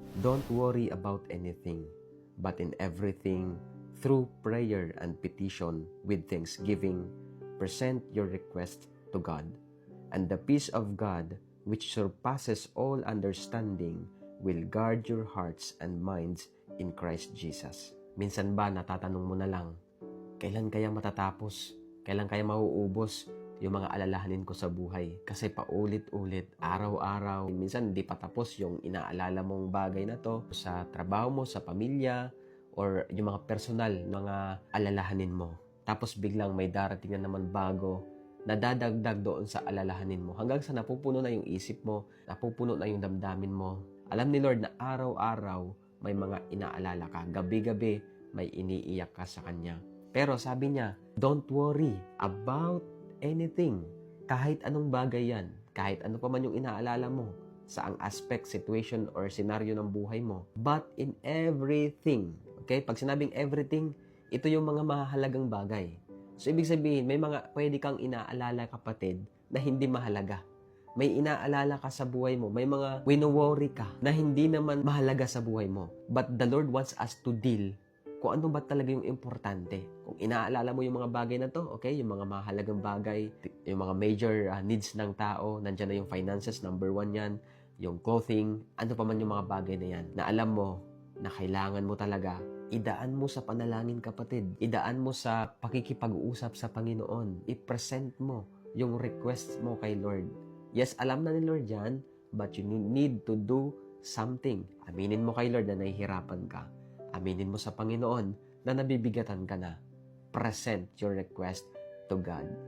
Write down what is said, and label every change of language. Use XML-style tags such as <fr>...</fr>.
<en>Don't worry about anything, but in everything, through prayer and petition with thanksgiving, present your request to God. And the peace of God, which surpasses all understanding, will guard your hearts and minds in Christ Jesus.</en> <tl>Minsan ba natatanong mo na lang, kailan kaya matatapos? Kailan kaya mauubos yung mga alalahanin ko sa buhay? Kasi paulit-ulit, araw-araw, minsan hindi pa tapos yung inaalala mong bagay na to sa trabaho mo, sa pamilya, or yung mga personal, mga alalahanin mo. Tapos biglang may darating na naman bago na dadagdag doon sa alalahanin mo. Hanggang sa napupuno na yung isip mo, napupuno na yung damdamin mo. Alam ni Lord na araw-araw may mga inaalala ka. Gabi-gabi may iniiyak ka sa Kanya. Pero sabi niya,</tl> <en>don't worry about anything.</en> <tl>Kahit anong bagay yan, kahit ano pa man yung inaalala mo, sa ang aspect, situation, or scenario ng buhay mo.</tl> <en>But in everything, okay?</en> <tl>Pag sinabing everything, ito yung mga mahalagang bagay. So, ibig sabihin, may mga pwede kang inaalala, kapatid, na hindi mahalaga. May inaalala ka sa buhay mo, may mga wino-worry ka na hindi naman mahalaga sa buhay mo.</tl> <en>But the Lord wants us to deal</en> <tl>kung ano ba talaga yung importante. Kung inaalala mo yung mga bagay na to, okay, yung mga mahalagang bagay, yung mga major needs ng tao, nandyan na yung finances, number 1 yan, yung clothing, ano pa man yung mga bagay na yan, na alam mo na kailangan mo talaga, idaan mo sa panalangin, kapatid. Idaan mo sa pakikipag-uusap sa Panginoon. I-present mo yung request mo kay Lord.</tl> <en>Yes,</en> <tl>alam na ni Lord yan,</tl> <en>but you need to do something.</en> <tl>Aminin mo kay Lord na nahihirapan ka. Aminin mo sa Panginoon na nabibigatan ka na.</tl> <en>Present your request to God.</en>